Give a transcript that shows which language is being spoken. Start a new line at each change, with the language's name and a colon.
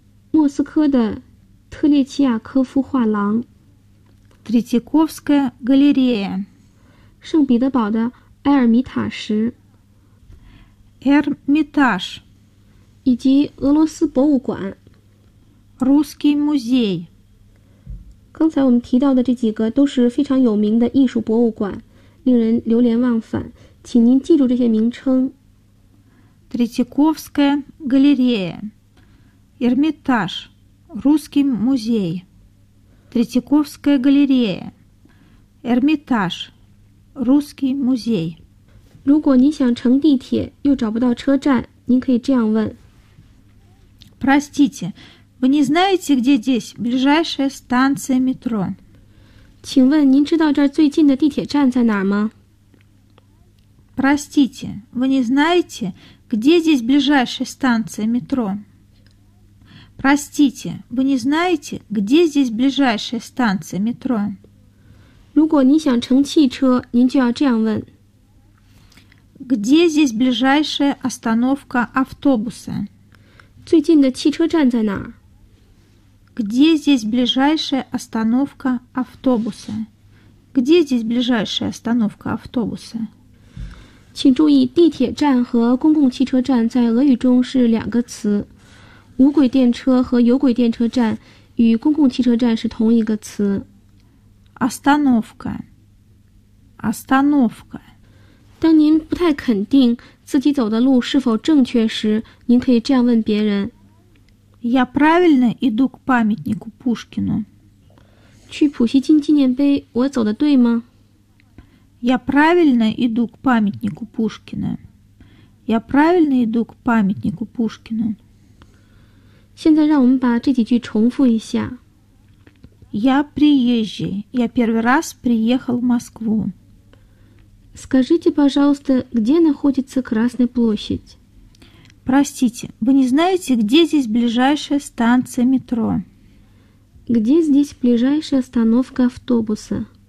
Chinese: 莫斯科的特列齐亚科夫画廊
Russian: Третьяковская галерея
Chinese: 圣彼得堡的埃尔米塔什
Russian: Эрмитаж
Chinese: 以及俄罗斯博物馆
Russian: Русский музей
Chinese: 刚才我们提到的这几个都是非常有名的艺术博物馆，令人流连忘返，请您记住这些名称。
Russian: Третьяковская галерея Эрмитаж Русский музей, Третьяковская галерея, Эрмитаж, Русский музей.
Chinese: 如果您想乘地铁又找不到车站，您可以这样问。
Russian: Простите, вы не знаете, где здесь ближайшая станция метро?
Chinese: 请问您知道这儿最近的地铁站在哪儿吗？
Russian: Простите, вы не знаете, где здесь ближайшая станция метро? Простите, вы не знаете, где здесь ближайшая станция метро?
Chinese: 如果您想乘汽车，您就要这样问。
Russian: Где здесь ближайшая остановка автобуса?
Chinese: 最近的汽车站在哪儿？
Russian: Где здесь ближайшая остановка автобуса? Где здесь ближайшая остановка автобуса?
Chinese: 请注意，地铁站和公共汽车站在俄语中是两个词。无轨电车和有轨电车站与公共汽车站是同一个词。
Russian: Остановка. Остановка.
Chinese: 当您不太肯定自己走的路是否正确时，您可以这样问别人。
Russian: Я правильно иду к памятнику Пушкину.
Chinese: 去普希金纪念碑，我走的对吗？
Russian: Я правильно иду к памятнику Пушкина. Я правильно иду к памятнику Пушкина.
Chinese: 现在让我们把这几句重复一下。
Russian: Я приезжий. Я первый раз приехал в Москву. Скажите, пожалуйста, где находится Красная площадь? Простите, вы не знаете, где здесь ближайшая станция метро? Где здесь ближайшая остановка автобуса?